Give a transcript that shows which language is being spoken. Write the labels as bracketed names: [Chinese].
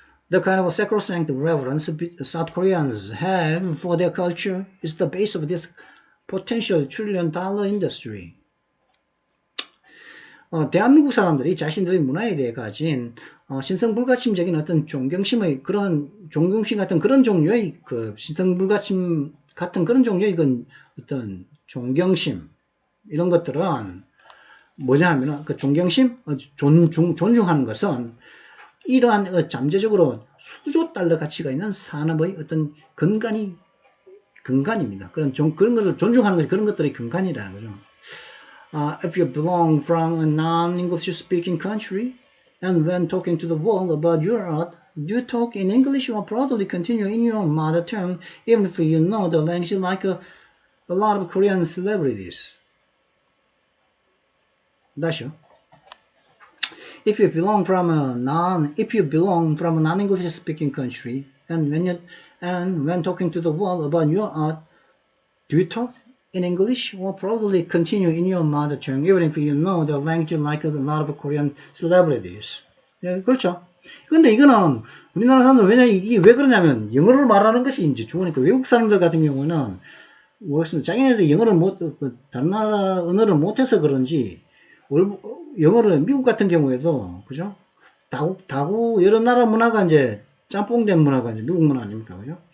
[English] The kind of sacrosanct reverence South Koreans have for their culture is the base of this potential $1 trillion industry. [Korean] 대한민국 사람들이 자신들의 문화에 대해 가진 신성불가침적인 어떤 존경심 같은 그런 종류의 신성불가침 같은 그런 종류의 어떤 존경심, 이런 것들은 뭐냐 하면 존경심, 존중하는 것은 이러한 잠재적으로 수조 달러 가치가 있는 산업의 어떤 근간입니다. 그런 것을 존중하는 것이 그런 것들의 근간이라는 거죠. [English] If you belong from a non-English speaking country, and when talking to the world about your art, do you talk in English or proudly continue in your mother tongue, even if you know the language like a lot of Korean celebrities? [Korean] 다시요. [English] If you belong from a non-English speaking country, and when talking to the world about your art, do you talk in English or proudly continue in your mother tongue, even if you know the language like a lot of Korean celebrities? [Korean] 예, 그렇죠. 근데 이거는 우리나라 사람들 왜냐 이게 왜 그러냐면 영어를 말하는 것이 이제 좋으니까 외국 사람들 같은 경우는 모르겠습니다. 자기네들 영어를 다른 나라 언어를 못해서 그런지 영어를 미국 같은 경우에도 그죠? 다구 여러 나라 문화가 이제 짬뽕된 문화가 이제 미국 문화 아닙니까, 그죠?